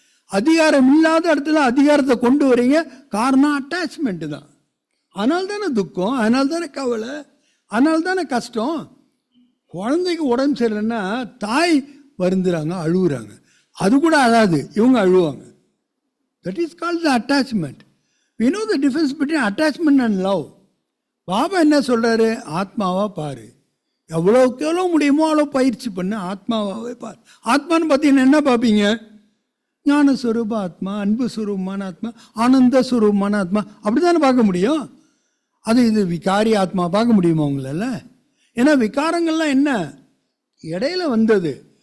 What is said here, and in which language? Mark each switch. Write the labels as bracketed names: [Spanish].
[Tamil] அதிகாரம் இல்லாத இடத்துல அதிகாரத்தை கொண்டு வரீங்க. காரணம் அட்டாச்மெண்ட்டு தான். அதனால தானே துக்கம், அதனால தானே கவலை, அதனால தானே கஷ்டம். குழந்தைக்கு உடம்பு சரியில்லைன்னா தாய் வருந்துறாங்க, அழுகுறாங்க. அது கூட அழாது, இவங்க அழுவாங்க. [English] That is called the attachment. we know the difference between attachment and love. [Tamil] Baba என்ன சொல்கிறாரு? ஆத்மாவா பாரு, எவ்வளோக்கு எவ்வளோ முடியுமோ அவ்வளோ பயிற்சி பண்ணு, ஆத்மாவாகவே பாரு. ஆத்மான்னு பார்த்தீங்கன்னா என்ன பார்ப்பீங்க? ஞான ஸ்வரூப ஆத்மா, அன்பு ஸ்வரூபமான ஆத்மா, ஆனந்த ஸ்வரூபமான ஆத்மா, அப்படி தானே பார்க்க முடியும். அது இது விகாரி ஆத்மா பார்க்க முடியுமா உங்களால்? ஏன்னா விகாரங்கள்லாம் என்ன இடையில வந்தது.